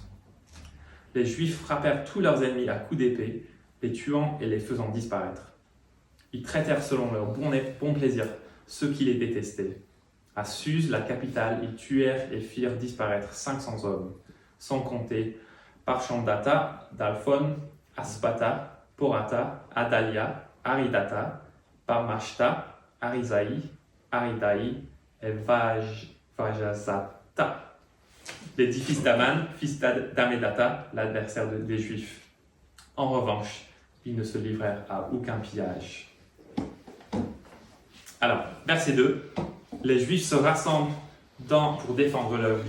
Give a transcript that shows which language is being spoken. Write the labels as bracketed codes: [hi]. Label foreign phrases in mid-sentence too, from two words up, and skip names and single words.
[fr] Les Juifs frappèrent tous leurs ennemis à coups d'épée, les tuant et les faisant disparaître. Ils traitèrent selon leur bon plaisir ceux qui les détestaient. À Suse, la capitale, ils tuèrent et firent disparaître 500 hommes, sans compter Parchandata, Dalphon, Aspata, Porata, Adalia, Aridata, Parmashta, Arisaï, Aridaï et Vajazata. Les 10 fils d'Aman, fils d'Amedata, l'adversaire des Juifs. En revanche, ils ne se livrèrent à aucun pillage. Alors, verset 2. Les Juifs se rassemblent pour défendre leur vie.